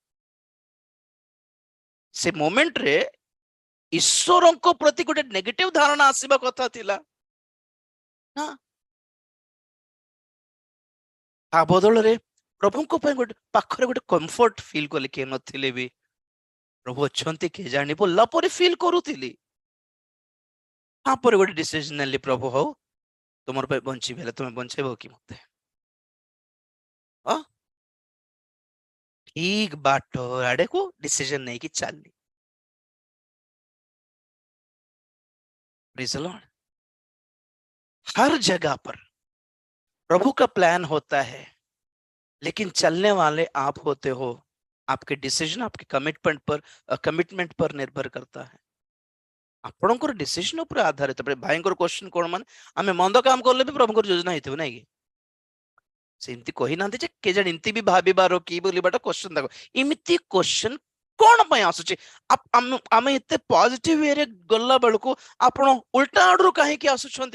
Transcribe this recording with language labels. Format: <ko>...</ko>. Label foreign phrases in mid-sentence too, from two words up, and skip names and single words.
<or>ସେ ମୋମେଣ୍ଟରେ ଈଶ୍ୱରଙ୍କ ପ୍ରତି ଗୋଟେ ନେଗେଟିଭ ଧାରଣା ଆସିବା କଥା ଥିଲା ନା, ତା ବଦଳରେ ପ୍ରଭୁଙ୍କ ପାଇଁ ଗୋଟେ ପାଖରେ ଗୋଟେ</or> <en>comfort feel</en> <or>କଲେ, କିଏ ନଥିଲେ ବି ପ୍ରଭୁ ଅଛନ୍ତି କିଏ ଜାଣି ବୋଲିଲା ପରେ ଫିଲ୍ କରୁଥିଲି। ତାପରେ ଗୋଟେ ଡିସିଜନ ନେଲି, ପ୍ରଭୁ ହଉ ତୁମର ପାଇଁ ବଞ୍ଚିବି, ହେଲେ ତୁମେ ବଞ୍ଚେଇବ କି ମତେ? ଠିକ ବାଟ ଆଡକୁ डिसीजन ନେଇକି ଚାଲି।</or> <en>Praise the Lord.</en> <hi>हर जगह पर प्रभु का प्लान होता है, लेकिन चलने वाले आप होते हो। आपके डिसीजन आपके कमिटमेंट पर निर्भर करता है।</hi> <or>ଆପଣଙ୍କର डिसीजन ଉପରେ ଆଧାରିତ। ଭାଇଙ୍କର क्वेश्चन କଣ, ମାନେ ଆମେ ମନ୍ଦ କାମ କଲେ ବି ପ୍ରଭୁଙ୍କର ଯୋଜନା ହେଇଥିବ ନାଇଁ କି? ସେମିତି କହିନାହାନ୍ତି ଯେ କେଜାଣି ଏମିତି ବି ଭାବିବାର କି ବୋଲିବାଟା କ୍ୱେଶ୍ଚନ। ଦେଖ ଏମିତି କ୍ୱେଶ୍ଚନ କଣ ପାଇଁ ଆସୁଛି? ଆମେ ଏତେ ପଜିଟିଭ ୱେରେ ଗଲା ବେଳକୁ ଆପଣ ଉଲ୍ଟା ଆଡରୁ କାହିଁକି ଆସୁଛନ୍ତି?</or>